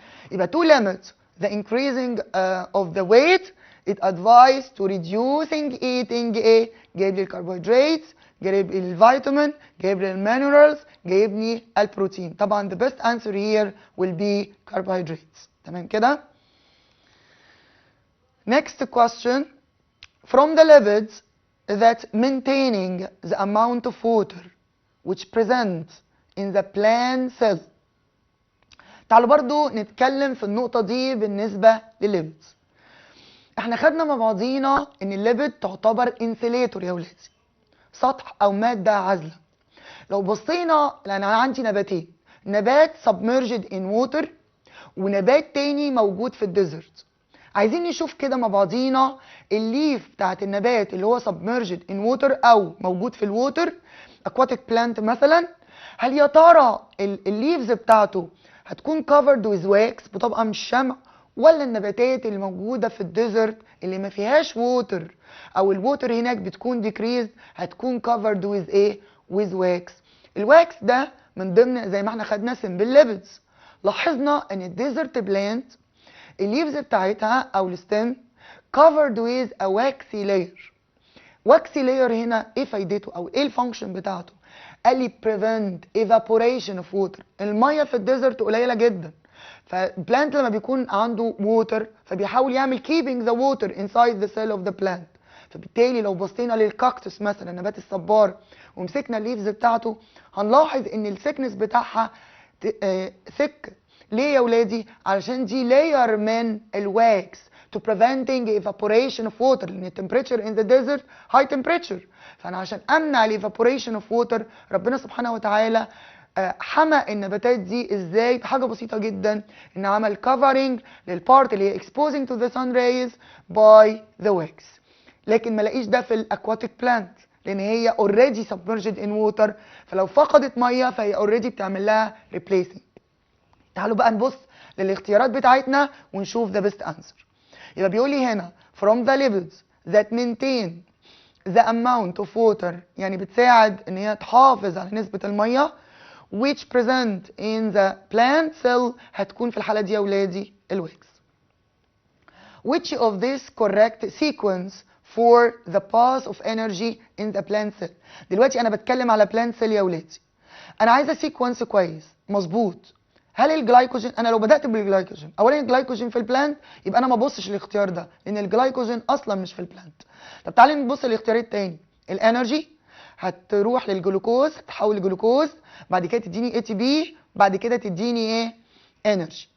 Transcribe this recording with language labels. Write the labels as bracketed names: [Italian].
[Arabic] يبقى [English] to limit the increasing of the weight it advised to reducing eating [Arabic] ايه؟ جايب لي الكربوهيدرات، جايب لي الفيتامين، جايب لي المينرالز، جايب لي البروتين. طبعا [English] the best answer here will be carbohydrates. [Arabic] تمام كده؟ [English] Next question. From the lipids that maintaining the amount of water which present in the plant cell. [Arabic] تعالوا برضو نتكلم في النقطة دي بالنسبة للليبيدز. احنا خدنا مع بعضينا ان الليبيد تعتبر انسيليتور يا ولادي، سطح او مادة عازلة. لو بصينا لان انا عندي نباتين، نبات [English] submerged in water [Arabic] ونبات تاني موجود في الديزرت. عايزين نشوف كده مع بعضينا الليف بتاعت النبات اللي هو [English] submerged in water [Arabic] او موجود في الووتر aquatic plant مثلا. هل يا ترى الليفز بتاعته هتكون [English] covered with wax [Arabic] بطبقة من الشمع، ولا النباتات اللي موجودة في الديزرت اللي ما فيهاش ووتر او الووتر هناك بتكون decreased هتكون [English] covered with [Arabic] ايه؟ [English] with wax. [Arabic] الواكس ده من ضمن زي ما احنا خدنا [English] simple lipids. [Arabic] لاحظنا ان الديزرت بلانت الليفز بتاعتها او الستيم [English] covered with a waxy layer. waxy layer [Arabic] هنا ايه فايدته او ايه الفانكشن بتاعته؟ قال لي [English] prevent evaporation of water. [Arabic] الميه في الديزرت قليله جدا، فالبلانت لما بيكون عنده water فبيحاول يعمل [English] keeping the water inside the cell of the plant. [Arabic] فبالتالي لو بصينا للكاكتوس مثلا نبات الصبار ومسكنا الليفز بتاعته هنلاحظ ان الثيكنس بتاعها ثك. ليه يا ولادي؟ علشان دي لاير من الواكس [English] to preventing evaporation of water، لان temperature in the desert high temperature. [Arabic] فانا عشان امنع ال [English] evaporation of water [Arabic] ربنا سبحانه وتعالى حمى النباتات دي ازاي؟ بحاجه بسيطه جدا، ان عمل covering للبارت اللي هي [English] exposing to the sun rays by the wax. [Arabic] لكن ما لاقيش ده في الاكواتيك بلانت لان هي [English] already submerged in water، [Arabic] فلو فقدت ميه فهي already بتعمل لها replacing. تعالوا بقى نبص للاختيارات بتاعتنا ونشوف [English] the best answer. [Arabic] يبقى بيقول لي هنا [English] from the lipids that maintain the amount of water، [Arabic] يعني بتساعد ان هي تحافظ على نسبة المية [English] which present in the plant cell، [Arabic] هتكون في الحالة دي يا ولادي الويكس. [English] Which of this correct sequence for the path of energy in the plant cell؟ [Arabic] دلوقتي انا بتكلم على [English] plant cell [Arabic] يا ولادي، انا عايزه سيكونس كويس مظبوط. هل الجلايكوجين، انا لو بدات بالجلايكوجين، اولا الجلايكوجين في البلانت يبقى انا ما ابصش الاختيار ده لان الجلايكوجين اصلا مش في البلانت. طب تعالى نبص للاختيار الثاني، الانرجي هتروح للجلوكوز، تتحول لجلوكوز، بعد كده تديني اي تي بي، بعد كده تديني ايه؟ انرجي.